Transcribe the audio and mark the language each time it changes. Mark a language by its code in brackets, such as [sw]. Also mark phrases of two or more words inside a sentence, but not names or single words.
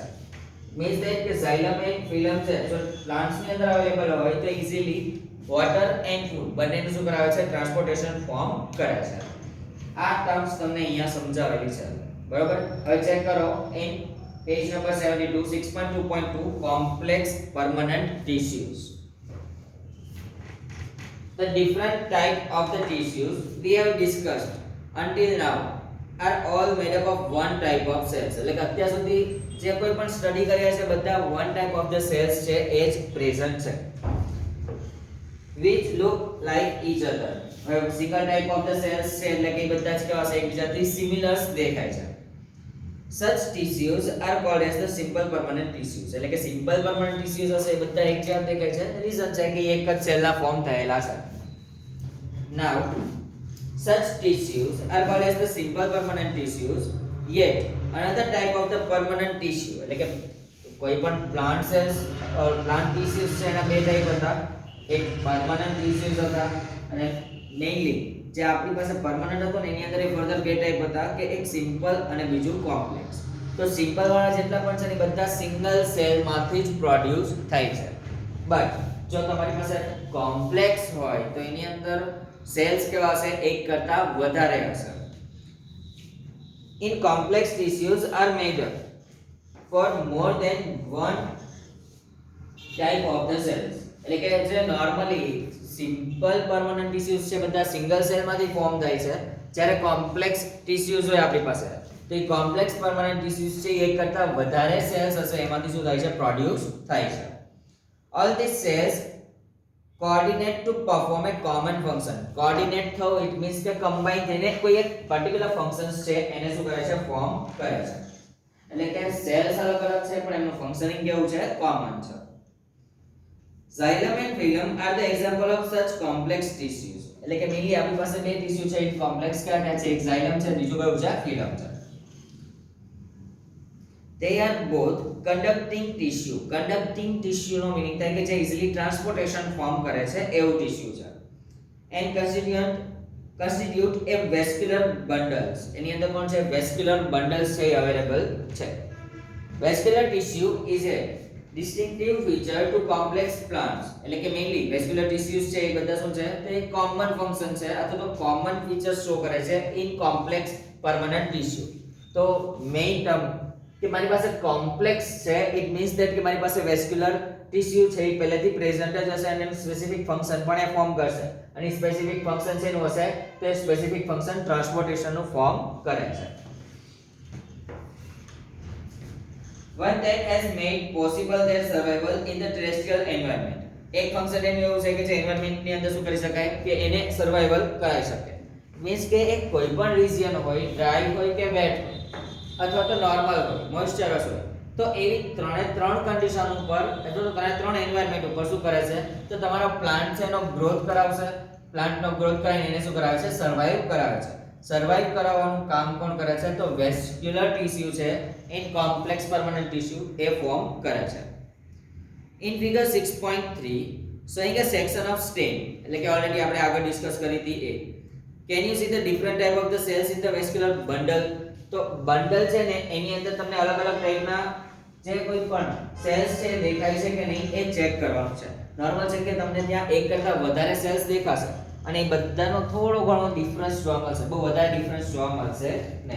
[en] means that [gu] કે [en] xylem and phloem [gu] છે જો પ્લાન્ટ્સ ની અંદર અવેલેબલ હોય તો [en] easily water and food [gu] બંનેનું શું કરાવે છે [en] transportation form [gu] કરે છે. આ ટર્મ્સ તમને અહીંયા સમજાવેલી છે, બરોબર. હવે ચેક કરો [en] in page number 72 6.2.2 complex permanent tissues. The different type of the tissues we have discussed until now are all made up of one type of cells. [gu] એટલે કે અત્યાર સુધી જે કોઈ પણ સ્ટડી કર્યા છે બધા [en] one type of the cells [gu] છે એ જ પ્રેઝન્ટ છે, [en] which look like each other. [gu] હવે [en] single type of the cells [gu] છે એટલે કે બધા જ કેવા છે એકબીજાથી સિમિલર દેખાય છે. [en] Such tissues are called as the simple permanent tissues. [gu] એટલે કે [en] simple permanent tissues [gu] હશે એ બધા એક જેવા દેખાય છે, રીઝન છે કે એક જ સેલના ફોર્મ થયેલા છે. [en] Now such tissues are called as the simple permanent tissues, yet another type of the permanent tissue, [gu] એટલે કે કોઈ પણ [en] plant cells or plant tissues [gu] છે એના બે ટાઈપ હતા, એક [en] permanent tissues [gu] હતા, અને મેઇનલી જે આપણી પાસે પરમનન્ટ હતો ને એની અંદર એ ફર્ધર બે ટાઈપ હતા કે એક સિમ્પલ અને બીજું કોમ્પ્લેક્સ. તો સિમ્પલ વાળા જેટલા પણ છે ને બધા સિંગલ સેલમાંથી જ પ્રોડ્યુસ થાય છે, બટ જો તમારી પાસે કોમ્પ્લેક્સ હોય તો એની અંદર સેલ્સ કેવા હશે એક કરતા વધારે હશે. [en] In complex tissues are made up for more than one type of the cells. [gu] એટલે કે જે [en] normally simple permanent tissues [gu] છે બધા સિંગલ સેલમાંથી ફોર્મ થાય છે, જ્યારે [en] complex tissues [gu] હોય આપણી પાસે તો એ [en] complex permanent tissues [gu] છે એક કરતા વધારે સેલ્સ હશે એમાંથી શું થાય છે પ્રોડ્યુસ થાય છે. [en] All these cells coordinate to perform a common function. [gu] Coordinate થવું [en] it means [gu] કે combine થઈને કોઈ એક [en] particular functions [gu] છે એને શું કરે છે ફોર્મ કરે છે. એટલે કે સેલ્સ અલગ અલગ છે પણ એનું ફંક્શનિંગ કેવું છે કોમન છે. [en] Xylem and phylum are the example of such complex tissues. [gu] એટલે કે મેઇનલી આપણી પાસે બે ટિશ્યુ છે એ કોમ્પ્લેક્સ કયા છે, એક xylem છે બીજું કયું છે phylum છે. [en] They are both conducting tissue. Conducting tissue [gu] નો મીનિંગ થાય કે જે [en] easily transportation form [gu] કરે છે એવું ટિશ્યુ છે. [en] And constitute a vascular bundles. [gu] એની અંદર કોણ છે [en] vascular bundles [gu] છે અવેલેબલ છે. [en] Vascular tissue is a distinctive feature to complex plants [gu] એટલે કે મેઇનલી [en] vascular tissues [gu] છે એ બધા શું છે તે [en] common function [gu] છે અથવા તો [en] common features show [gu] કરે છે [en] in complex permanent tissue. [gu] તો [en] main term [gu] કે મારી પાસે કોમ્પ્લેક્સ છે [en] it means that [gu] કે મારી પાસે [en] vascular tissue [gu] છે એ પહેલેથી પ્રેઝન્ટ જ હશે અને એનું [en] specific function [gu] પણ એ ફોર્મ કરશે અને [en] specific function [gu] છે એનું હશે તો [en] specific function [gu] ટ્રાન્સપોર્ટેશનનું ફોર્મ કરે છે. [en] One that has made possible their survival in the terrestrial environment. [gu] એક ફંક્શન એનું એવું છે કે જે એન્વાયરમેન્ટ ની અંદર શું કરી શકાય કે એને સર્વાઇવલ કરાવી શકે. મીન્સ કે એક કોઈ પણ રિજિયન હોય ડ્રાય હોય કે વેટ હોય અથવા તો નોર્મલ હોય મોઇસ્ચરસ હોય તો એવી ત્રણ કન્ડિશન ઉપર અથવા તો ત્રણ એન્વાયરમેન્ટ ઉપર શું કરે છે તો તમારો પ્લાન્ટ છે એનો ગ્રોથ કરાવશે. પ્લાન્ટનો ગ્રોથ કરીને એને શું કરાવે છે સર્વાઇવ કરાવે છે. સર્વાઇવ કરાવવાનું કામ કોણ કરે છે તો [en] vascular tissue [gu] છે [en] in complex permanent tissue [gu] એ ફોર્મ કરે છે. [en] in figure 6.3 showing a section of stem [gu] એટલે કે ઓલરેડી આપણે આગળ ડિસ્કસ કરી હતી એ [en] can you see the different type of the cells in the vascular bundle. [gu] તો બંડલ છે ને એની અંદર તમને અલગ અલગ ટાઈપના જે કોઈ પણ સેલ્સ છે દેખાય છે કે નહીં એ ચેક કરવાનું છે. નોર્મલ છે કે તમને ત્યાં એક કરતા વધારે સેલ્સ દેખાશે અને એ બધાનો થોડો ઘણો ડિફરન્સ જોવા મળશે, બહુ વધારે ડિફરન્સ જોવા મળશે નહીં.